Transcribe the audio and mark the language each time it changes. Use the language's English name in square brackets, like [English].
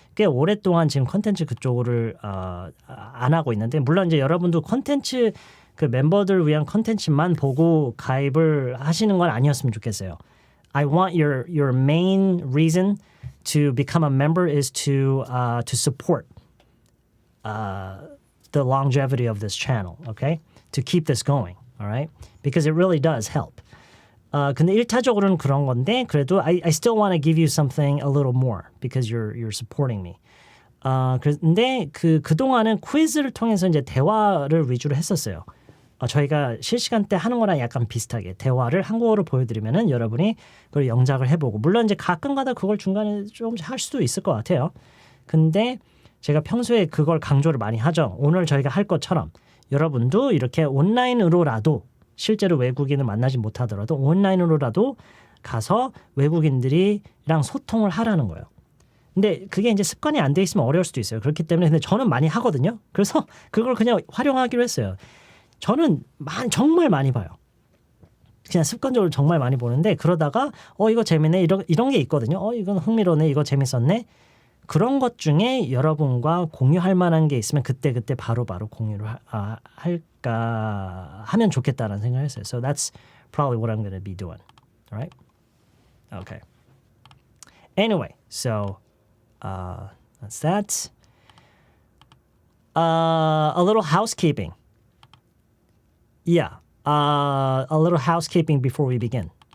[Korean] 꽤 오랫동안 지금 컨텐츠 그쪽을 안 하고 있는데 물론 이제 여러분도 컨텐츠 그 멤버들 위한 컨텐츠만 보고 가입을 하시는 건 아니었으면 좋겠어요. [English] I want your main reason to become a member is to support the longevity of this channel, okay? To keep this going, all right? Because it really does help. [Korean] 근데 1차적으로는 그런 건데 그래도 [English] I still want to give you something a little more because you're supporting me. [Korean] 근데 그동안은 퀴즈를 통해서 이제 대화를 위주로 했었어요. 저희가 실시간 때 하는 거랑 약간 비슷하게 대화를 한국어로 보여드리면은 여러분이 그걸 영작을 해보고 물론 이제 가끔가다 그걸 중간에 조금씩 할 수도 있을 것 같아요. 근데 제가 평소에 그걸 강조를 많이 하죠. 오늘 저희가 할 것처럼 여러분도 이렇게 온라인으로라도 실제로 외국인을 만나지 못하더라도 온라인으로라도 가서 외국인들이랑 소통을 하라는 거예요. 근데 그게 이제 습관이 안 돼 있으면 어려울 수도 있어요. 그렇기 때문에 근데 저는 많이 하거든요. 그래서 그걸 그냥 활용하기로 했어요. 저는 정말 많이 봐요. 그냥 습관적으로 정말 많이 보는데 그러다가 이거 재밌네 이런 게 있거든요. 이건 흥미로네 이거 재밌었네. 그런 것 중에 여러분과 공유할 만한 게 있으면 그때 바로바로 공유를 할까 하면 좋겠다라는 생각을 했어요. [English] So that's probably what I'm going to be doing. All right? Okay. Anyway, so that's that. A little housekeeping. Yeah, a little housekeeping before we begin.